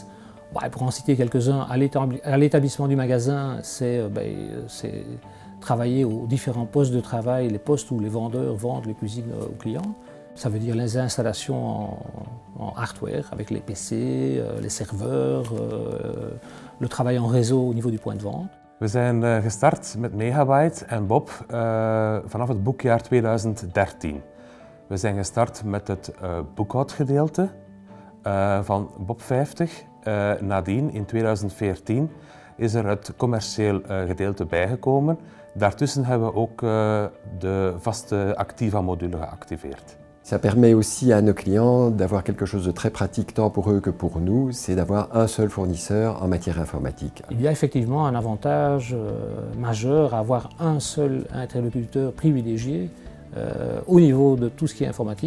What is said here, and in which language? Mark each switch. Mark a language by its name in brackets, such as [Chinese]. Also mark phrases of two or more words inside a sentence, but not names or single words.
[French] Pour en citer quelques-uns, à l'établissement du magasin, c'est travailler aux différents postes de travail, les postes où les vendeurs vendent les cuisines aux clients. Ça veut dire les installations en hardware avec les PC, les serveurs, le travail en réseau au niveau du point de vente. [Dutch] We zijn gestart met Megabyte en Bob vanaf het boekjaar 2013. We zijn gestart met het boekhoudgedeelte van Bob 50. Nadien, in 2014, is er het commercieel gedeelte bijgekomen. Daartussen hebben we ook de vaste Activa-module geactiveerd. [French] Ça permet aussi à nos clients d'avoir quelque chose de très pratique tant pour eux que pour nous, c'est d'avoir un seul fournisseur en matière informatique. Il y a effectivement un avantage majeur à avoir un seul interlocuteur privilégié au niveau de tout ce qui est informatique.